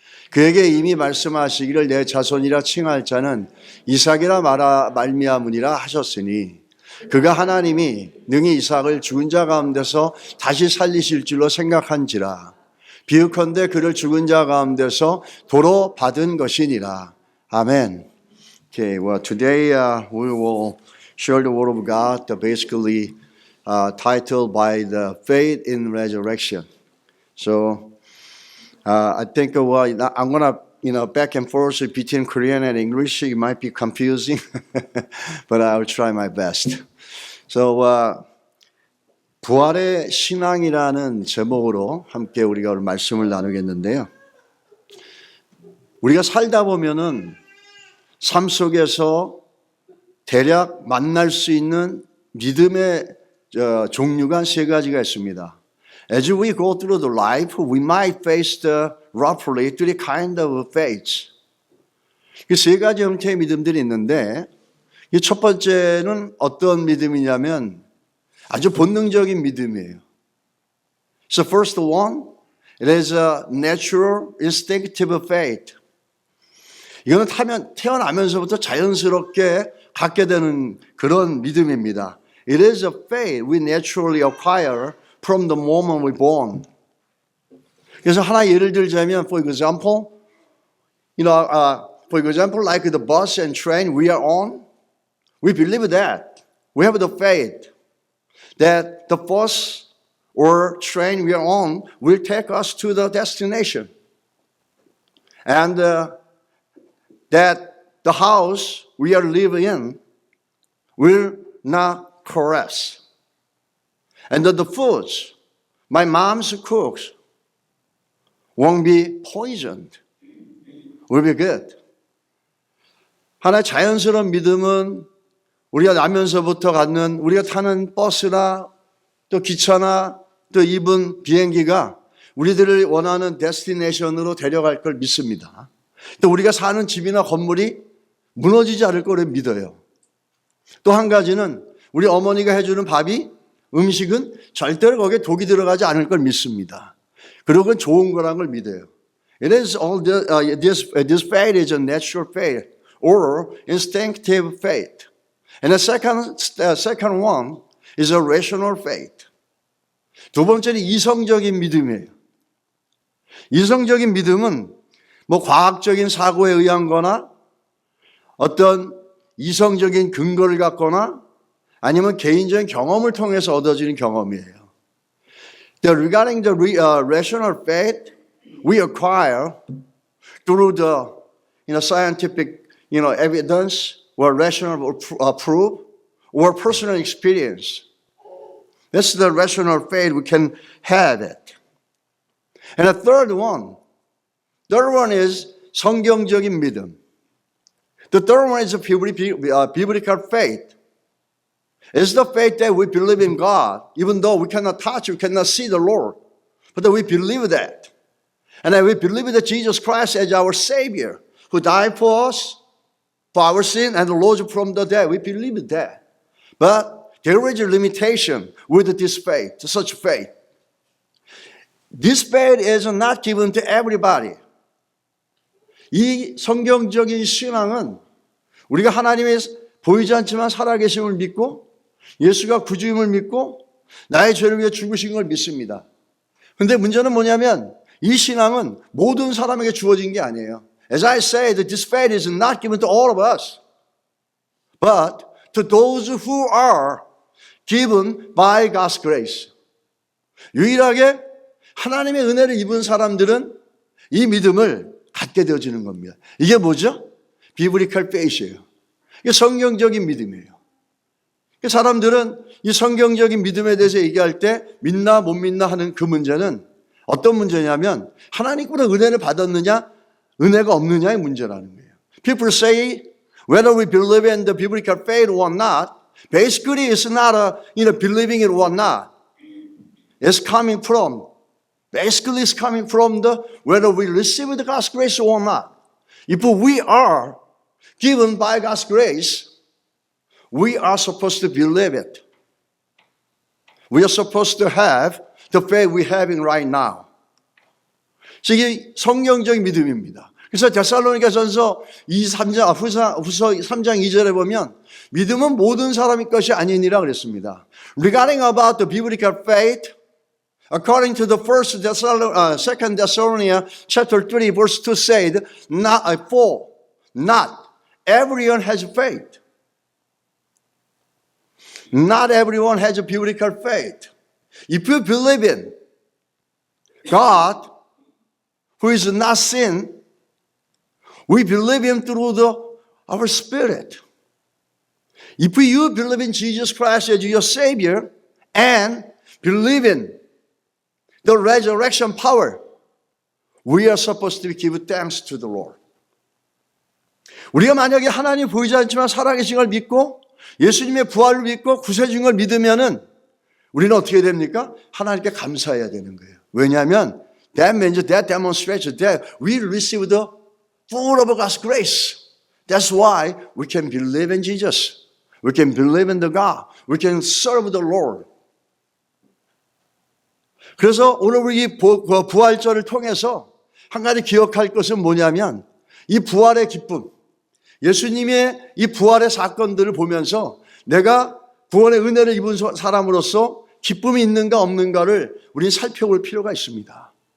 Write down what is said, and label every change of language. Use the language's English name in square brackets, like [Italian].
[Korean] 그에게 이미 말씀하시기를 내 자손이라 칭할 자는 이삭이라 말미암으니라 하셨으니 그가 하나님이 능히 이삭을 죽은 자 가운데서 다시 살리실 줄로 생각한지라. 비유컨대 그를 죽은 자 가운데서 도로 받은 것이니라. 아멘. [English] Okay, well today we will share the word of God, basically titled by the faith in resurrection. So I think I'm gonna back and forth between Korean and English. It might be confusing, but I will try my best. [Korean] So 부활의 신앙이라는 제목으로 함께 우리가 오늘 말씀을 나누겠는데요. 우리가 살다 보면은 삶 속에서 대략 만날 수 있는 믿음의 종류가 세 가지가 있습니다. [English] As we go through the life, we might face roughly three kind of faiths. [Korean] 이 세 가지 형태의 믿음들이 있는데 이 첫 번째는 어떤 믿음이냐면 아주 본능적인 믿음이에요. [English] So first one, it is a natural instinctive faith. [Korean] 이거는 태어나면서부터 자연스럽게 갖게 되는 그런 믿음입니다. [English] It is a faith we naturally acquire from the moment we're born. [Korean] 그래서 하나 예를 들자면, [English] for example, like the bus and train we are on, we believe that. We have the faith that the bus or train we are on will take us to the destination. And that the house we are living in will not collapse. And that the foods my mom's cooks won't be poisoned, will be good. [Korean] 하나의 자연스러운 믿음은 우리가 나면서부터 갖는 우리가 타는 버스나 또 기차나 또 입은 비행기가 우리들을 원하는 데스티네이션으로 데려갈 걸 믿습니다. 또 우리가 사는 집이나 건물이 무너지지 않을 거를 믿어요. 또 한 가지는 우리 어머니가 해주는 음식은 절대로 거기에 독이 들어가지 않을 걸 믿습니다. 그리고 그건 좋은 거라는 걸 믿어요. [English] It is all this faith is a natural faith or instinctive faith. And the second one is a rational faith. [Korean] 두 번째는 이성적인 믿음이에요. 이성적인 믿음은 과학적인 사고에 의한 거나 어떤 이성적인 근거를 갖거나 아니면 개인적인 경험을 통해서 얻어지는 경험이에요. [English] Regarding the rational faith, we acquire through the scientific evidence or rational proof or personal experience. That's the rational faith we can have it. And the third one is [Korean] 성경적인 믿음. [English] The third one is a biblical faith. It's the faith that we believe in God, even though we cannot touch, we cannot see the Lord. But that we believe that. And that we believe that Jesus Christ as our Savior, who died for us, for our sin, and rose from the dead. We believe that. But there is a limitation with this faith, such faith. This faith is not given to everybody. [Korean] 이 성경적인 신앙은 우리가 하나님의 보이지 않지만 살아계심을 믿고 예수가 구주임을 믿고 나의 죄를 위해 죽으신 걸 믿습니다. 그런데 문제는 뭐냐면 이 신앙은 모든 사람에게 주어진 게 아니에요. [English] As I said, this faith is not given to all of us, but to those who are given by God's grace. [Korean] 유일하게 하나님의 은혜를 입은 사람들은 이 믿음을 갖게 되어지는 겁니다. 이게 뭐죠? [English] 비브리컬 페이스예요. [Korean] 이게 성경적인 믿음이에요. 사람들은 이 성경적인 믿음에 대해서 얘기할 때 믿나 못 믿나 하는 그 문제는 어떤 문제냐면 하나님으로 은혜를 받았느냐 은혜가 없느냐의 문제라는 거예요. [English] People say whether we believe in the biblical faith or not, basically it's not believing it or not. It's coming from the whether we receive the God's grace or not. If we are given by God's grace, we are supposed to believe it. We are supposed to have the faith we have in right now. [Korean] 이게 성경적인 믿음입니다. 그래서 데살로니가전서 후서 3장 2절에 보면 믿음은 모든 사람의 것이 아니니라 그랬습니다. [English] Regarding about the biblical faith, according to the second Thessalonians chapter 3 verse 2 said, not everyone has faith. Not everyone has a biblical faith. If you believe in God, who is not sin, we believe Him through our spirit. If you believe in Jesus Christ as your Savior and believe in the resurrection power, we are supposed to give thanks to the Lord. [Korean] 우리가 만약에 하나님 보이지 않지만 살아계신 걸 믿고 예수님의 부활을 믿고 구세주인 걸 믿으면은 우리는 어떻게 됩니까? 하나님께 감사해야 되는 거예요. 왜냐하면 [English] that means that demonstrates that we receive the full of God's grace. That's why we can believe in Jesus. We can believe in the God. We can serve the Lord. [Korean] 그래서 오늘 우리 부활절을 통해서 한 가지 기억할 것은 뭐냐면 이 부활의 기쁨, 예수님의 이 부활의 사건들을 보면서 내가 구원의 은혜를 입은 사람으로서 기쁨이 있는가 없는가를 우리는 살펴볼 필요가 있습니다.